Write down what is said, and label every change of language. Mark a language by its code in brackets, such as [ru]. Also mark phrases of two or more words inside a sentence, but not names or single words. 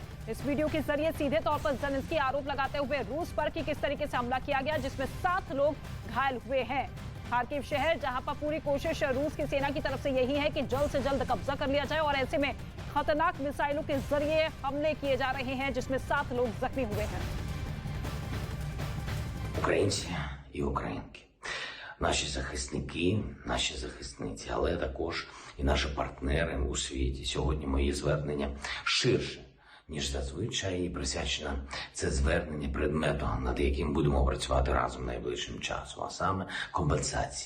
[hi] इस वीडियो के जरिए सीधे तौर पर ज़ेलेंस्की आरोप लगाते हुए रूस पर कि किस तरीके से हमला किया गया, जिसमें 7 लोग घायल हुए हैं। खार्किव शहर, जहां पर पूरी कोशिश रूस की सेना की तरफ से यही है कि जल्द से जल्द कब्जा कर लिया जाए और ऐसे में खतरनाक मिसाइलों के जरिए हमले किए जा रहे हैं, जिसमें 7 लोग जख्मी हुए हैं। [uk] Українці і українки, наші захисники, наші захисниці, але також і наші партнери у світі. Сьогодні мої звернення ширше, ніж зазвичай, і присвячено це звернення предмету, над яким будемо працювати разом найближчим часом, а саме компенсації.